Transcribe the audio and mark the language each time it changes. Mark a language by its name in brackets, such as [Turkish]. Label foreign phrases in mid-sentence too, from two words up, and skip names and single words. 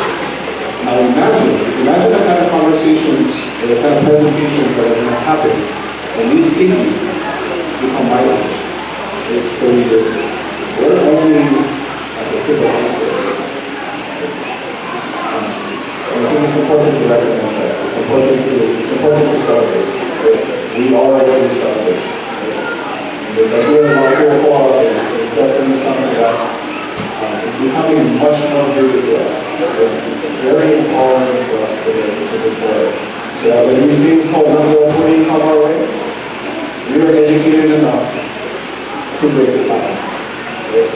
[English] Now imagine the kind of conversations or the kind of presentations that are going to happen when these people become my age, 30 years. We're only at the tip of the iceberg. And I think it's important to recognize that. It's important to celebrate. Right? We are going to celebrate. And this idea about ʻokoʻa is definitely something that is becoming much more vivid to us. It's very empowering for us to move forward. So that when these things called Untitled come our way, we are educated enough to break it down, right?